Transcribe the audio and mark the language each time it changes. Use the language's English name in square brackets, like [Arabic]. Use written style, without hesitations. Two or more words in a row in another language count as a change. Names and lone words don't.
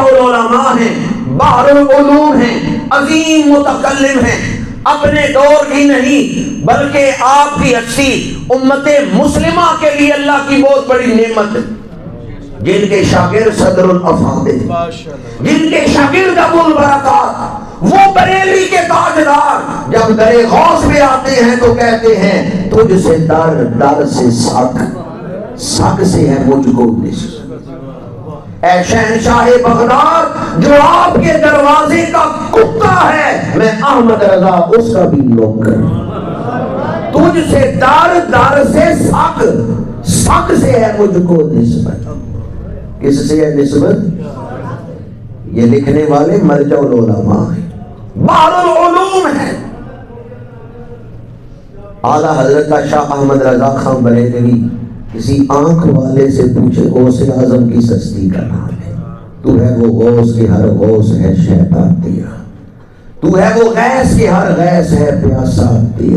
[Urdu] العلماء ہیں، بحر العلوم ہیں، عظیم متکلم ہیں، اپنے دور کی نہیں بلکہ آپ کی ہستی امت مسلمہ کے لیے اللہ کی بہت بڑی نعمت ہے، جن کے شاگرد صدر الافاضل، جن کے شاگرد ابو البرکات، وہ بریلی کے تاجدار جب در غوث میں آتے ہیں تو کہتے ہیں تجھ سے در در سے سگ، سگ سے ہے مجھ کو نسبت۔ اے شہنشاہ بغداد جو آپ کے دروازے کا کتا ہے، میں احمد رضا اس کا بھی نوکر، تجھ سے در در سے سگ، سگ سے ہے مجھ کو نسبت۔ کس سے ہے نسبت؟ یہ لکھنے والے مرجع العلماء ہیں، بحر العلوم ہیں۔ اعلیٰ حضرت شاہ احمد رضا خان بریلوی کسی آنکھ والے سے پوچھے غوث اعظم کی ہستی کا نام ہے، تو ہے وہ غوث کے ہر غوث ہے شیطان تیرا، تو ہے وہ غیث کے ہر غیث ہے پیاسا تیرا۔